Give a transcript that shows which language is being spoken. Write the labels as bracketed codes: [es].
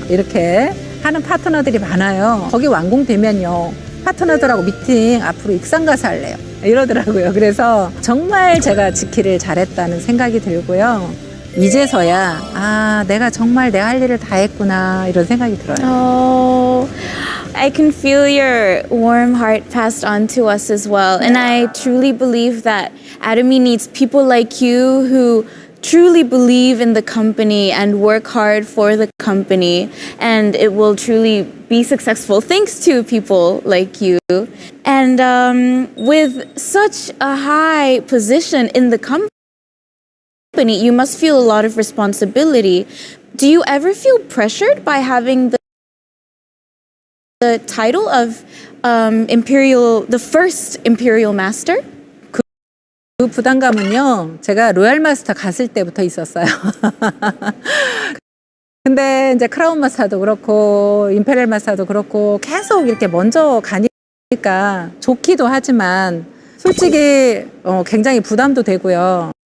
[ko] 이렇게 하는 파트너들이 많아요. 거기 완공되면요. 파트너들하고 미팅 앞으로 익산 가서 할래요. 이러더라고요. 그래서 정말 제가 지키를 잘했다는 생각이 들고요. 이제서야 내가 정말 내가 할 일을 다 했구나 이런 생각이 들어요. [en] I can feel your warm heart passed on to us as well. And I truly believe that Atomy needs people like you who truly believe in the company and work hard for the company, and it will truly be successful thanks to people like you. And with such a high position in the company, you must feel a lot of responsibility. Do you ever feel pressured by having the title of the first Imperial Master? [ko] 그 부담감은요, 제가 로얄 마스터 갔을 때부터 있었어요. 근데 이제 크라운 마스터도 그렇고, 임페리얼 마스터도 그렇고, 계속 이렇게 먼저 가니까 좋기도 하지만, 솔직히 굉장히 부담도 되고요.